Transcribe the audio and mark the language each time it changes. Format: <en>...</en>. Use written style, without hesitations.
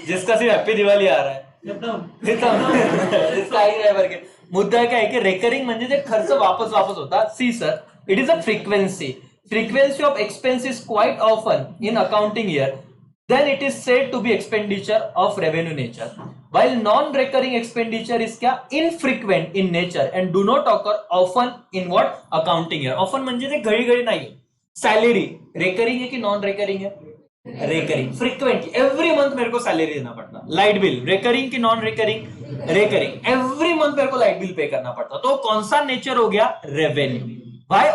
<hi>जिसका सिर्फ हैप्पी दिवाली आ रहा है, इसका ही है करके। मुद्दा क्या है कि रेकरिंग</hi> <mr>म्हणजे जे खर्च वापस वापस होता।</mr> <en>See sir, it is a frequency of expense is quite often in accounting year, then it is said to be expenditure of revenue nature, while non-recurring expenditure is क्या? Infrequent in nature and do not occur often in what? Accounting year.</en> <hi>Often</hi> <mr>म्हणजे ते घडी घडी नाही।</mr> <hi>Salary recurring है कि non recurring है? Recurring. Frequently every month मेरे को सैलरी देना पड़ता। लाइट बिल रेकरिंग की non recurring? Recurring. Every month मेरे को लाइट बिल पे करना पड़ता, तो कौन सा नेचर हो गया? रेवेन्यू। वाई?</hi>